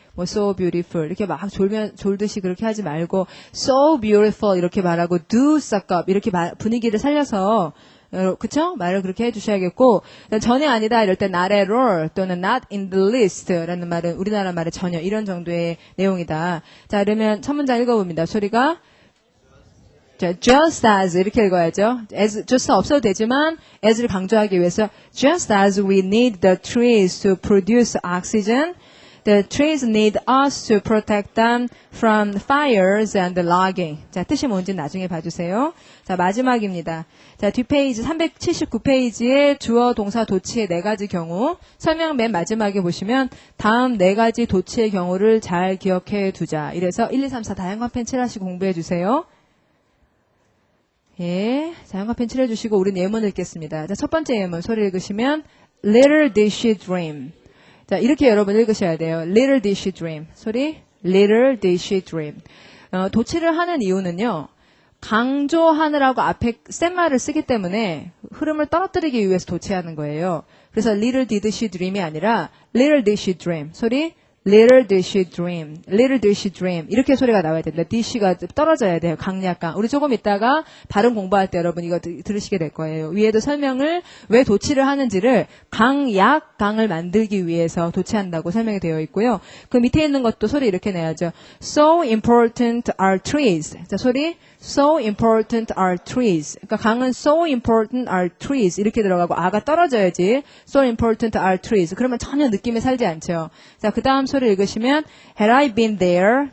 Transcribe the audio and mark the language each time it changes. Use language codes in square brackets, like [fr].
[ko] 뭐 [en] so beautiful [ko] 이렇게 막 졸듯이 그렇게 하지 말고 so beautiful 이렇게 말하고 [en] do suck up [ko] 이렇게 분위기를 살려서 그쵸? 말을 그렇게 해주셔야겠고 전혀 아니다 이럴 때 [en] not at all [ko] 또는 [en] not in the least [ko] 라는 말은 우리나라 말의 전혀 이런 정도의 내용이다. 자, 그러면 첫 문장 읽어봅니다. 소리가 자, [en] just as [ko] 이렇게 읽어야죠. [en] as just [ko] 없어도 되지만 as를 강조하기 위해서 [en] just as we need the trees to produce oxygen The trees need us to protect them from fires and logging. [ko] 자, 뜻이 뭔지 나중에 봐주세요. 자, 마지막입니다. 자, 뒷페이지 379페이지에 주어, 동사, 도치의 4가지 경우 설명 맨 마지막에 보시면 다음 4가지 도치의 경우를 잘 기억해 두자. 이래서 1, 2, 3, 4 다양한 펜 칠하시고 공부해 주세요. 예, 자, 형광펜 칠해주시고 우린 예문 읽겠습니다. 자, 첫 번째 예문 소리 읽으시면 [en] Little did she dream. [ko] 자, 이렇게 여러분 읽으셔야 돼요. [en] Little did she dream. [ko] 소리 [en] Little did she dream. [ko] 도치를 하는 이유는요. 강조하느라고 앞에 센 말을 쓰기 때문에 흐름을 떨어뜨리기 위해서 도치하는 거예요. 그래서 [en] Little did she dream [ko] 이 아니라 [en] Little did she dream. [ko] 소리 [en] Little did she dream. Little did she dream. [ko] 이렇게 소리가 나와야 됩니다. did가 떨어져야 돼요. 강약강. 우리 조금 있다가 발음 공부할 때 여러분 이거 들으시게 될 거예요. 위에도 설명을 왜 도치를 하는지를 강약강을 만들기 위해서 도치한다고 설명이 되어 있고요. 그 밑에 있는 것도 소리 이렇게 내야죠. [en] So important are trees. [ko] 자, 소리 [en] So important are trees. [ko] 그러니까 강은 [en] so important are trees [ko] 이렇게 들어가고 아가 떨어져야지. [en] So important are trees. [ko] 그러면 전혀 느낌에 살지 않죠. 자, 그 다음 소리 읽으시면 [en] Had I been there.